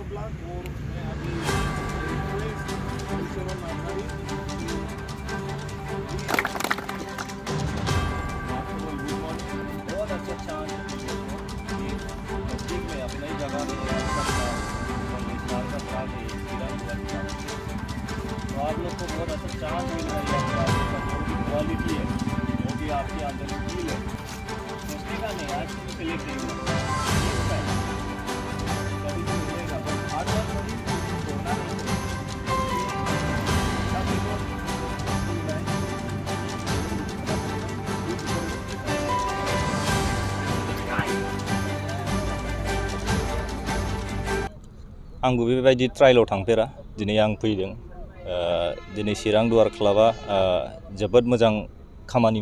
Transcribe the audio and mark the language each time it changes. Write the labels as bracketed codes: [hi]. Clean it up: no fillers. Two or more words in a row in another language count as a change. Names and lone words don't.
[hi] बहुत अच्छा चांस है नजदीक में अपनी जगह में तो आप लोग को बहुत अच्छा चांस मिल रहा है क्वालिटी है जो भी आपके अंदर स्किल है सोचने का नहीं आज सिलेक्ट नहीं हुआ कभी भी मिलेगा बस [en] hard work [hi] करिए छोड़ना नहीं [brx] आंबो बेबायदि ट्रायलाव थांफेरा दिनै आं फैदों दिनै चिरां दुवार क्लाबा जोबोद मोजां खामानि